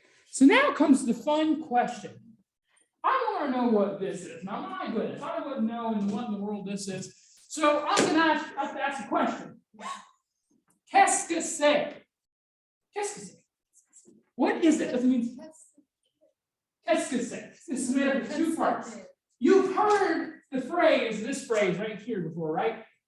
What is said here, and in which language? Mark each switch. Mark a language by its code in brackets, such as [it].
[en] So now comes the fun question. I want to know what this is. Now, my goodness, I wouldn't know what in the world this is. So I'm going to have to ask a question. [fr] Qu'est-ce que c'est? Qu'est-ce que c'est? [en] What is it? Does it mean [fr] qu'est-ce que c'est? [en] This is made up of two parts. You've heard the phrase, this phrase right here before, right?